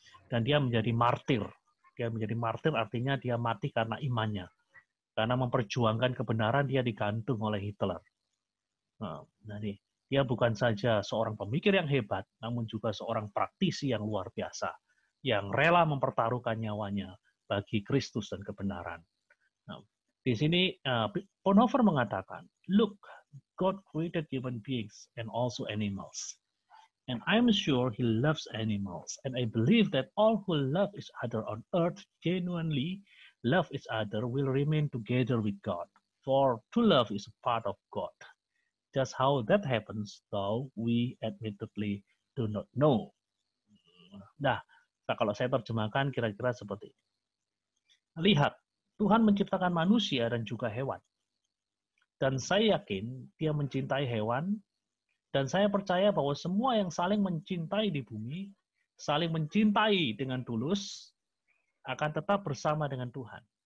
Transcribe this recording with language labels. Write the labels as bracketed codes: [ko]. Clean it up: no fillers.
[id] Dan dia menjadi martir. Dia menjadi martir artinya dia mati karena imannya. Karena memperjuangkan kebenaran dia digantung oleh Hitler. Jadi dia bukan saja seorang pemikir yang hebat, namun juga seorang praktisi yang luar biasa, yang rela mempertaruhkan nyawanya bagi Kristus dan kebenaran. Nah, di sini Bonhoeffer mengatakan, [en] "Look, God created human beings and also animals. And I'm sure He loves animals. And I believe that all who love each other on earth genuinely love each other will remain together with God. For to love is a part of God. Just how that happens, though we admittedly do not know." [id] Nah, kalau saya terjemahkan kira-kira seperti ini. Lihat, Tuhan menciptakan manusia dan juga hewan. Dan saya yakin dia mencintai hewan, dan saya percaya bahwa semua yang saling mencintai di bumi, saling mencintai dengan tulus, akan tetap bersama dengan Tuhan.